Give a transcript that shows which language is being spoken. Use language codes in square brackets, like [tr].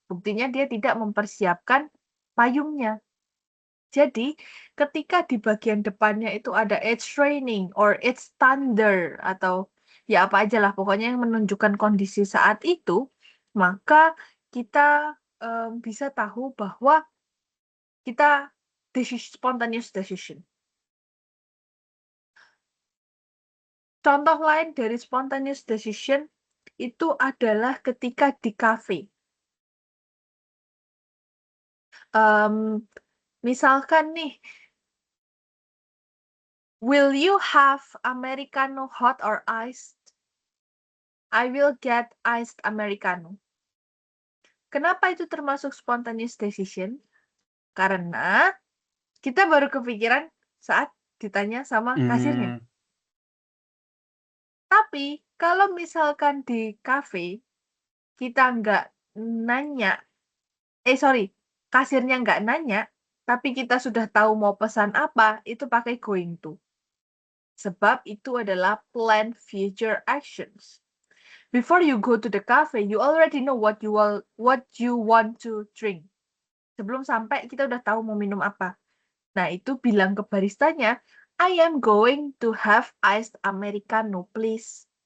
[id] Buktinya dia tidak mempersiapkan payungnya. Jadi, ketika di bagian depannya itu ada [en] it's raining or it's thunder [id] atau ya apa aja lah pokoknya yang menunjukkan kondisi saat itu, maka kita bisa tahu bahwa kita spontaneous decision. Contoh lain dari spontaneous decision itu adalah ketika di cafe. Misalkan nih, [en] will you have Americano hot or iced? I will get iced Americano. [id] Kenapa itu termasuk spontaneous decision? Karena kita baru kepikiran saat ditanya sama kasirnya. Tapi kalau misalkan di cafe, kita nggak nanya, kasirnya nggak nanya, tapi kita sudah tahu mau pesan apa, itu pakai going to. Sebab itu adalah planned future actions. [en] Before you go to the cafe, you already know what you want to drink. [id] Sebelum sampai, kita udah tahu mau minum apa. Nah, itu bilang ke baristanya, [en] I am going to have iced Americano, please.